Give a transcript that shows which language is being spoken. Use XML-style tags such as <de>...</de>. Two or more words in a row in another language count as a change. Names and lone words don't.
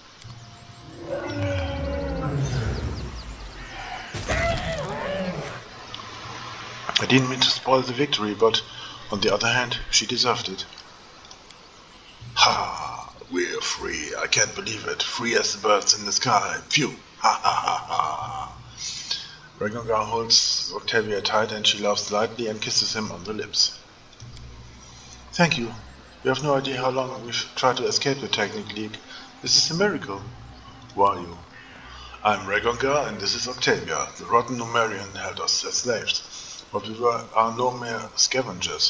<en>I didn't mean to spoil the victory, but on the other hand, she deserved it. Ha! We're free. I can't believe it. Free as the birds in the sky. Phew! Ha ha ha ha! Regongar holds Octavia tight and she laughs lightly and kisses him on the lips. Thank you. You have no idea how long we've tried to escape the Technic League. This is a miracle. Who are you? I'm Regongar and this is Octavia. The rotten Numerian held us as slaves, but we are no mere scavengers.</en>